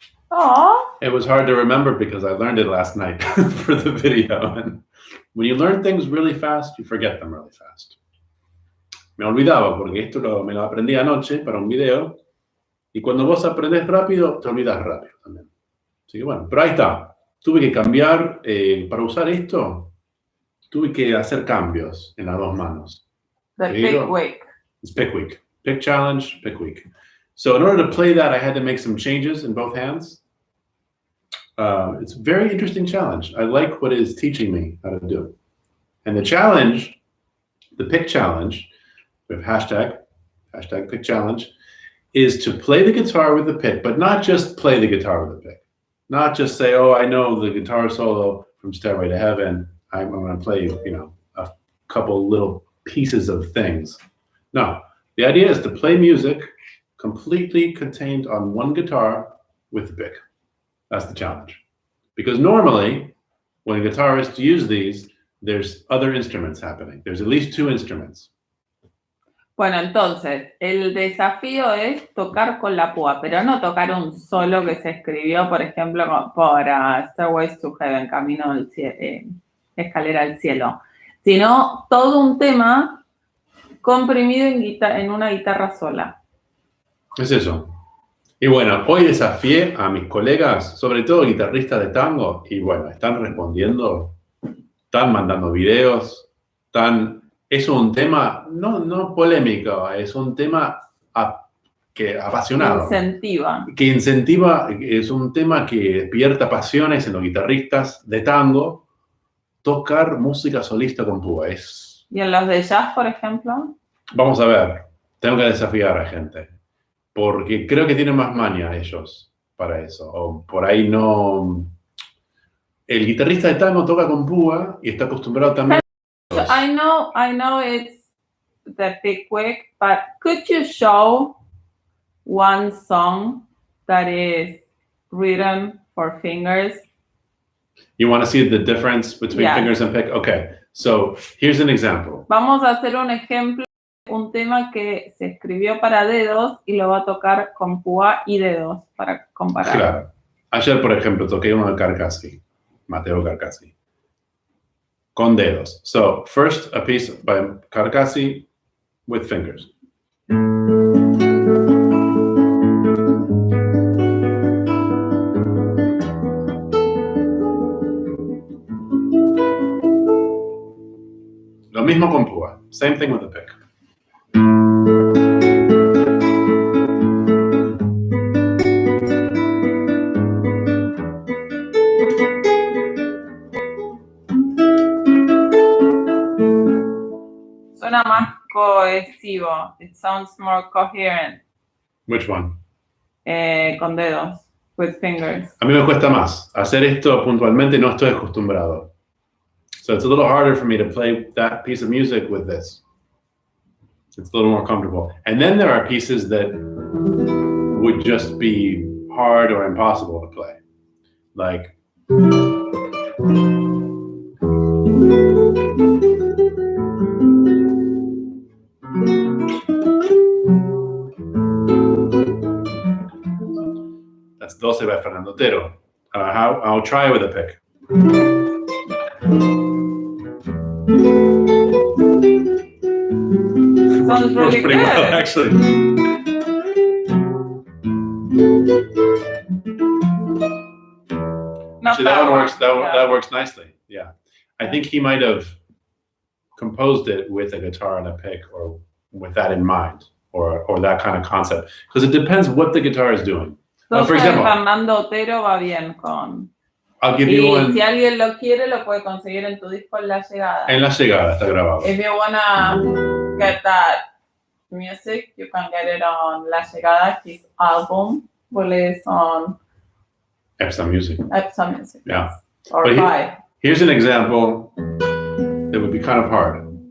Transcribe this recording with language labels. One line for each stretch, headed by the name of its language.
English: Oh. It was hard to remember because I learned it last night for the video. And when you learn things really fast, you forget them really fast.
Spanish: Me olvidaba porque esto me lo aprendí anoche para un video. Y cuando vos aprendes rápido, te olvidas rápido también. Así que bueno, pero ahí está. Tuve que cambiar, para usar esto, tuve que hacer cambios en las dos manos.
English: The pick week. It's pick week. Pick challenge, pick week. So in order to play that, I had to make some changes in both hands. It's a very interesting challenge. I like what it is teaching me how to do. And the challenge, the pick challenge, with hashtag pick challenge, is to play the guitar with the pick, but not just play the guitar with the pick. Not just say, oh, I know the guitar solo from Stairway to Heaven. I'm going to play, a couple little pieces of things. No, the idea is to play music completely contained on one guitar with the pick. That's the challenge. Because normally, when guitarists use these, there's other instruments happening. There's at least two instruments.
Spanish: Bueno, entonces, el desafío es tocar con la púa, pero no tocar un solo que se escribió, por ejemplo, por Stairways to Heaven, Camino al Cielo, Escalera al Cielo, sino todo un tema comprimido en una guitarra sola. Es eso. Y bueno, hoy desafié a mis colegas, sobre todo guitarristas de tango, y bueno, están respondiendo, están mandando videos, es un tema no polémico, es un tema apasionado. Que incentiva, es un tema que despierta pasiones en los guitarristas de tango, tocar música solista con púa. ¿Y en los de jazz, por ejemplo? Vamos a ver, tengo que desafiar a gente, porque creo que tienen más maña ellos para eso, o por ahí no. El guitarrista de tango toca con púa y está acostumbrado también.
English: I know it's the pick week, but could you show one song that is written for fingers? You want to see the difference between fingers and pick? Okay, so here's an example.
Spanish: Vamos a hacer un ejemplo, un tema que se escribió para dedos y lo va a tocar con púa y dedos para comparar. Claro. Ayer, por ejemplo, toqué uno de Carcassi, Mateo Carcassi, con dedos.
English: So, first, a piece by Carcassi with fingers.
Spanish: Lo mismo con púa.
English: Same thing with the pick.
Spanish: Suena más cohesivo.
English: It sounds more coherent. Which one?
Spanish: Con dedos.
English: With fingers.
Spanish: A mí me cuesta más. Hacer esto puntualmente no estoy acostumbrado.
English: So it's a little harder for me to play that piece of music with this. It's a little more comfortable. And then there are pieces that would just be hard or impossible to play. Like, that's 12 by Fernando Otero. I'll try with a pick. Sounds really pretty good. well, actually. Actually, that one works. That works nicely. Yeah, I think he might have composed it with a guitar and a pick, or with that in mind, or that kind of concept. Because it depends what the guitar is doing. For example,
Spanish: Fernando Otero va bien con.
English: I'll give you one.
Spanish: Si alguien lo quiere, lo puede conseguir en tu disco En la Llegada. En La Llegada está grabado.
English: If you wanna get that music, you can get it on La Llegada, his album, released on Epson Music. Epson Music. Yeah. Or buy. Here's an example that would be kind of hard.